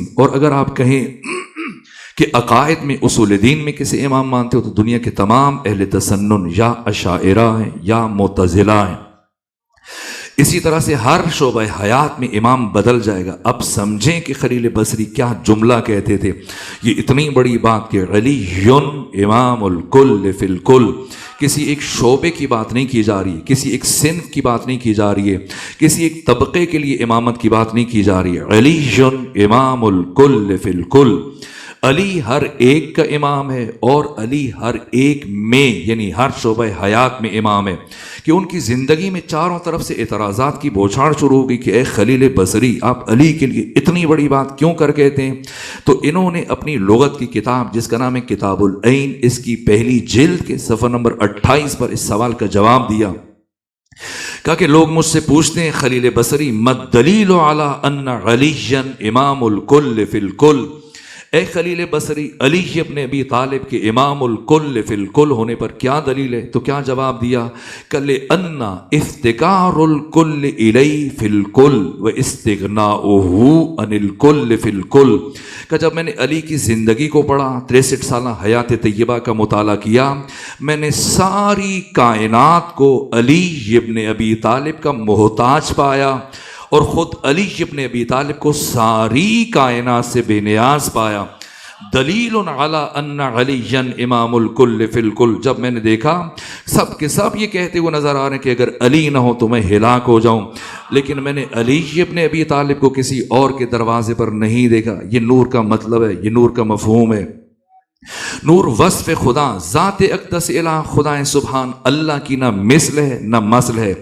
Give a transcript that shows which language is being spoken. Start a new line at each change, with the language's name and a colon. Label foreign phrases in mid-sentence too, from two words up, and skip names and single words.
Urdu: اور اگر آپ کہیں کہ عقائد میں، اصول دین میں کسی امام مانتے ہو تو دنیا کے تمام اہل تسنن یا اشاعرہ ہیں یا معتزلہ ہیں۔ اسی طرح سے ہر شعبہ حیات میں امام بدل جائے گا۔ اب سمجھیں کہ خلیل بصری کیا جملہ کہتے تھے۔ یہ اتنی بڑی بات کہ
Arabic: علی امام الکل فی الکل،
Urdu: کسی ایک شعبے کی بات نہیں کی جا رہی ہے، کسی ایک صنف کی بات نہیں کی جا رہی ہے، کسی ایک طبقے کے لیے امامت کی بات نہیں کی جا رہی ہے۔
Arabic: علی امام الکل فی الکل،
Urdu: علی ہر ایک کا امام ہے اور علی ہر ایک میں، یعنی ہر شعبہ حیات میں امام ہے۔ کہ ان کی زندگی میں چاروں طرف سے اعتراضات کی بوچھاڑ شروع ہو گئی کہ اے خلیل بصری، آپ علی کے لیے اتنی بڑی بات کیوں کر کہتے ہیں؟ تو انہوں نے اپنی لغت کی کتاب جس کا نام ہے کتاب العین، اس کی پہلی جلد کے صفحہ نمبر 28 پر اس سوال کا جواب دیا۔ کہا کہ لوگ مجھ سے پوچھتے ہیں خلیل بصری،
Arabic: مد دلیل علی ان علی امام الکل فی الکل،
Urdu: اے خلیل بصری، علی ابن ابی طالب کے
Arabic: امام الکل فی الکل
Urdu: ہونے پر کیا دلیل ہے؟ تو کیا جواب دیا؟ کہ
Arabic: ان افتقار الکل الی فی الکل و استغناؤہ عن الکل فی الکل،
Urdu: کہ جب میں نے علی کی زندگی کو پڑھا، 63 سالہ حیات طیبہ کا مطالعہ کیا، میں نے ساری کائنات کو علی ابن ابی طالب کا محتاج پایا اور خود علی ابن ابی طالب کو ساری کائنات سے بے نیاز پایا۔
Arabic: دلیل علی ان علی امام الکل فی الکل،
Urdu: جب میں نے دیکھا سب کے سب یہ کہتے ہوئے نظر آ رہے ہیں کہ اگر علی نہ ہو تو میں ہلاک ہو جاؤں، لیکن میں نے علی ابن ابی طالب کو کسی اور کے دروازے پر نہیں دیکھا۔ یہ نور کا مطلب ہے، یہ نور کا مفہوم ہے۔ نور وصف خدا، ذات اقدس الہ خدا سبحان اللہ کی نہ مثل ہے نہ مثل ہے۔